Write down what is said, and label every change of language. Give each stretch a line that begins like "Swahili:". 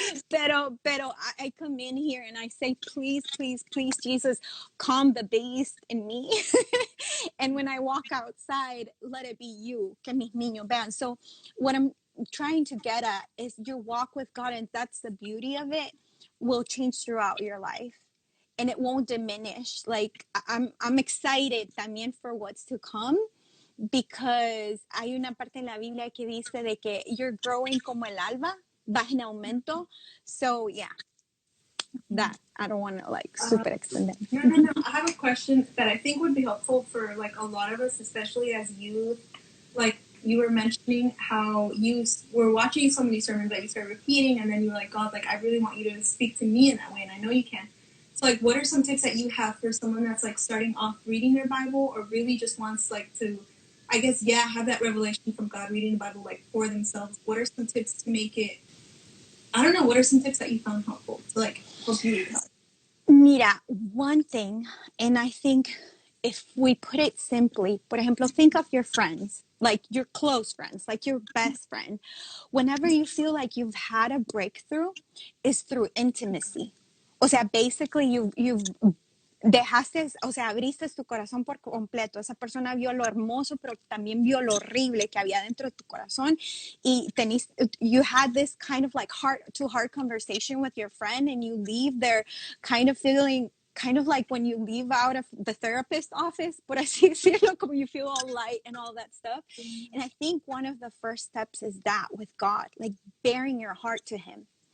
English: pero I come in here and I say, please, please, please, Jesus, calm the beast in me. And when I walk outside, let it be you.
Spanish: Que mis niños vean.
English: So what I'm trying to get at is your walk with God, and that's the beauty of it, will change throughout your life. and it won't diminish. Like I'm excited
Spanish: también
English: for what's to come, because
Spanish: hay una parte en la Biblia que dice de que
English: you're growing
Spanish: como el alba, vas en aumento.
English: So yeah, that I don't want to like super extend it. No. I have a question that I think would be helpful for like a lot of us, especially as youth. Like you were mentioning how you were watching so many sermons that you started repeating, and then you were like, God, like I really want you to speak to me in that way, and I know you can. So like, what are some tips that you have for someone that's like starting off reading their Bible, or really just wants like to, I guess, have that revelation from God, reading the Bible like for themselves? What are some tips to make it? I don't know. What are some tips that you found helpful to like help you read?
Spanish: Mira,
English: one thing, and I think if we put it simply,
Spanish: por ejemplo,
English: think of your friends, like your close friends, like your best friend. Whenever you feel like you've had a breakthrough, is through intimacy.
Spanish: O sea,
English: basically you've
Spanish: dejaste, o sea, abriste tu corazón por completo. Esa persona vio lo hermoso, pero también vio lo horrible que había dentro de tu corazón.
English: Y you had this kind of like heart to heart conversation with your friend, and you leave there kind of feeling kind of like when you leave out of the therapist office,
Spanish: por así decirlo, como
English: you feel all light and all that stuff. And I think one of the first steps is that with God, like bearing your heart to him.